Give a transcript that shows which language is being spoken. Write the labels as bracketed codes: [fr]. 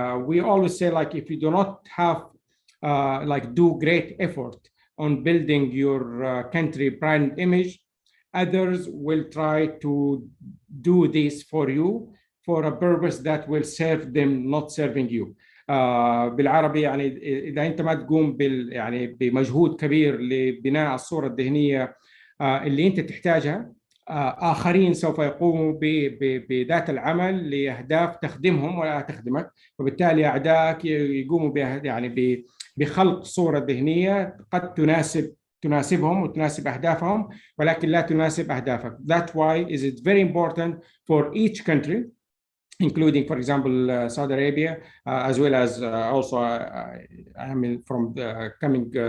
[en] We always say, like, if you do not have do great effort on building your country brand image, others will try to do this for you for a purpose that will serve them, not serving you. [ar] بالعربي يعني إذا أنت ما تقوم يعني بمجهود كبير لبناء الصورة الذهنية اللي أنت تحتاجها، آخرين سوف يقوموا بذات العمل لأهداف تخدمهم ولا تخدمك، وبالتالي أعدائك يقوموا يعني بخلق صورة ذهنية قد تناسبهم وتناسب أهدافهم ولكن لا تناسب أهدافك. [en] That's why is it very important for each country, including, for example, Saudi Arabia, as well as also I mean from coming